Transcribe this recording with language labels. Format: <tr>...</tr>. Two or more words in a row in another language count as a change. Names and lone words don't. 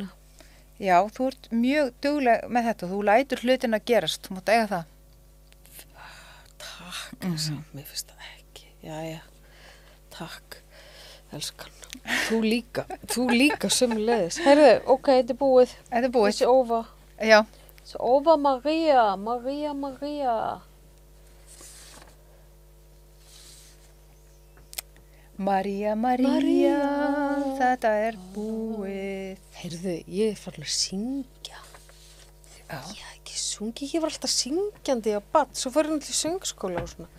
<is>Já, þú ert mjög dugleg með þetta, þú lætur hlutin að gerast, þú mátt eiga það. Takk, mér finnst það ekki. Jæja, takk, elskan. Þú líka sömuleiðis. Heyrðu, ok, þetta er búið. Þetta er búið.</is> <en>It's over.</en> <is>Já,</is> <en>It's over, Maria.</en> <is>María, þetta er búið. Heyrðu, ég er farin að syngja. Já. Ég hef ekki sungið, ég var alltaf syngjandi á bad, svo fór ég til söngskóla og svona.</is>